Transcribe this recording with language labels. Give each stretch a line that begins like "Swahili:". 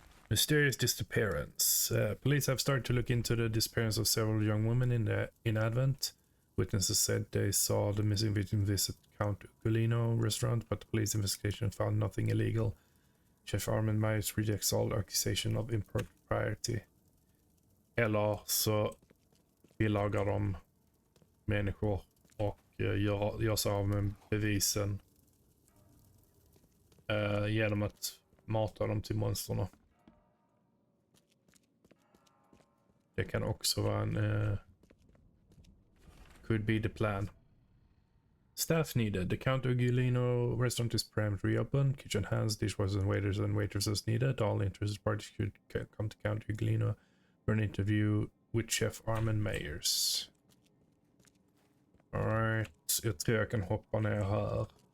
English: Mysterious disappearance. Police have started to look into the disappearance of several young women in Advent. Witnesses said they saw the missing victim visit Count Ugolino restaurant, but the police investigation found nothing illegal. Chef Armin Myers rejects all accusation of impropriety.
Swedish: Eller så bilagar de människor och gör sig av med bevisen genom att mata dem till monsterna. Det kan också vara en
English: could be the plan. Staff needed. The Count Ugolino restaurant is permanently reopened. Kitchen hands, dishwashers and waitresses needed. All interested parties could come to Count Ugolino for an interview with Chef Armin Mayers.
Swedish: Alright, jag tror jag kan hoppa ner här.